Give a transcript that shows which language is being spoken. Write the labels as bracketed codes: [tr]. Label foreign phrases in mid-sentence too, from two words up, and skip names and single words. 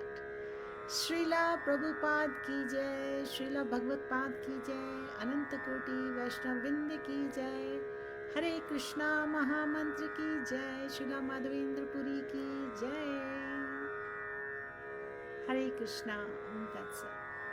[hi] श्रीला प्रभुपाद की जय, श्रीला भगवत पाद की जय, अनंत कोटि वैष्णव वृंद की जय. हरे कृष्णा महामंत्र की जय, श्रीला माधवेंद्र पुरी की जय. हरे कृष्णा. [en] That's it.